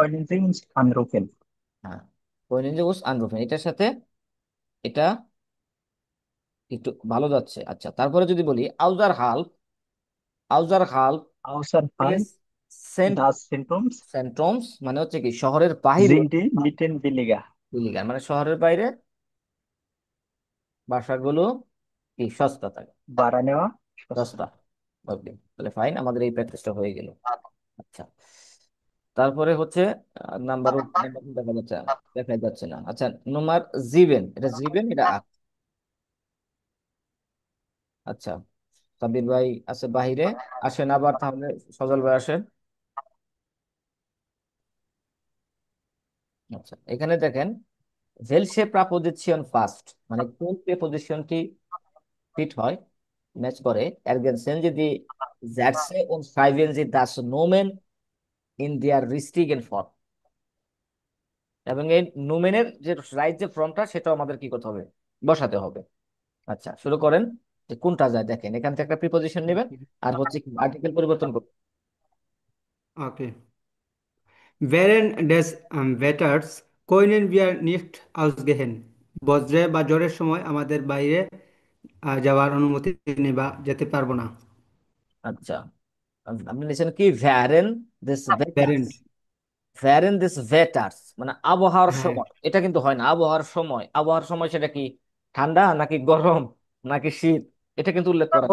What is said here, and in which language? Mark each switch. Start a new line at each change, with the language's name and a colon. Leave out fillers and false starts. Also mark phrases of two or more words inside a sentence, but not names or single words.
German: Können Sie uns anrufen?
Bangla: হ্যাঁ,
German: können Sie uns anrufen,
Bangla: এটার সাথে এটা একটু ভালো যাচ্ছে। আচ্ছা, তারপরে যদি বলি আউজার হাল্প
German: Außerhalb das Zentrums
Bangla: সেন্ট্রমস মানে হচ্ছে কি শহরের বাইরে,
German: sind die Mieten billiger.
Bangla: বিলিগার মানে শহরের বাইরে বাসাগুলো কি সস্তা থাকে, ভাড়া নেওয়া সস্তা। সস্তা। ওকে, তাহলে ফাইন, আমাদের এই প্র্যাকটিসটা হয়ে গেল। আচ্ছা, তারপরে হচ্ছে নাম্বার নাম্বার দেখা যাচ্ছে না। আচ্ছা, নম্বর জিবেন, এটা জিবেন, এটা আট। আচ্ছা, সাবির ভাই আছে বাহিরে, আসেন আবার তাহলে, সজল ভাই আসেন। আচ্ছা, এখানে দেখেন
German: Welche Präposition passt
Bangla: মানে কোন প্রেপোজিশনটি ফিট হয়, ম্যাচ করে
German: ergänzen Sie die Sätze und schreiben Sie das Nomen in der richtigen Form।
Bangla: এবং এই নোমেনের যে রাইট যে ফর্মটা সেটাও আমাদের কি করতে হবে, বসাতে হবে। আচ্ছা, শুরু করেন। যে কোনটা যায় দেখেন, এখান থেকে একটা প্রিপোজিশন নেবেন আর হচ্ছে কি আর্টিকেল পরিবর্তন করবেন। ওকে,
German: während des Wetters können wir nicht ausgehen।
Bangla: বজ্রে বা ঝড়ের সময় আমাদের বাইরে যাওয়ার অনুমতি নেই বা যেতে পারবো না। আচ্ছা, আপনি লিখেন কি
German: während des Wetters,
Bangla: প্যারেন্ট।
German: während des Wetters
Bangla: মানে আবহাওয়ার হ্যাঁ। সময়, এটা কিন্তু হয় না আবহাওয়ার সময়। আবহাওয়ার সময় সেটা কি ঠান্ডা নাকি গরম নাকি শীত, এটা কিন্তু উল্লেখ করা